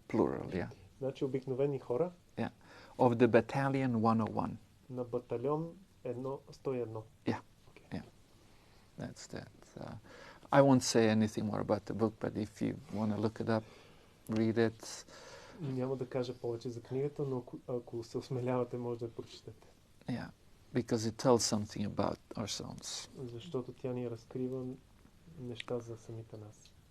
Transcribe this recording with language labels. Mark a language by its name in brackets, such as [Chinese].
[English] Plural, yeah. [Bulgarian] Значи обикновени хора. [English] Yeah. Of the Battalion 101. [Bulgarian] На батальон 101. [English] Yeah. Okay. Yeah. That's that. I won't say anything more about the book, but if you want to look it up, read it. [Bulgarian] Няма да кажа повече за книгата, но ако се осмелявате, може да я прочетете. [English] Yeah. Because it tells something about ourselves. [Bulgarian] Защото тя ни разкрива неща за самите нас.